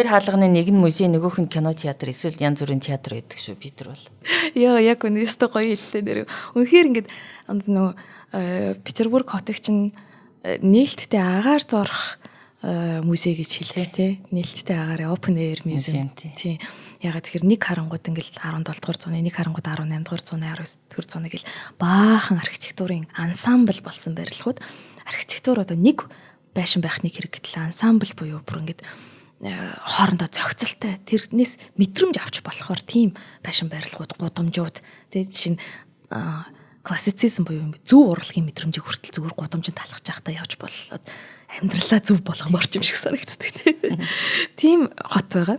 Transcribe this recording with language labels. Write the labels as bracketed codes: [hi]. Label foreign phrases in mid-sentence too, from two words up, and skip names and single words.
[mn] хаалганы нэг нь музей, нөгөөх нь кино театр, эсвэл янз бүрийн театр байдаг шүү Питер бол. Яг үнэстэй гоё хэллээ нэр. Үнэхээр ингээд нөгөө Петербург хотыг чинь нээлттэй агаарт орох музей гэж хэлдэг тий. Нээлттэй агаар [en] open air museum [mn] тий. Ягаад тэгэхээр нэг харангууд ингээл 17 дугаар зууны, нэг харангууд 18 дугаар зууны, 19 дугаар зууны гэл баахан архитектурын ансамбл болсон барилгууд архитектур одоо нэг байшин байхныг хэрэгтэл ансамбл буюу бүр ингээд хоорондоо зохицолтой тэрнээс мэдрэмж авч болохоор тийм байшин барилгууд гудамжууд тэгээд жишээ нь классицизм буюу зөв урлагийн мэдрэмжийг хүртэл зүгээр гудамжинд талхаж явахдаа явж болоод амьдралаа зөв болгоморч юм шиг санагддаг тийм хот байгаа.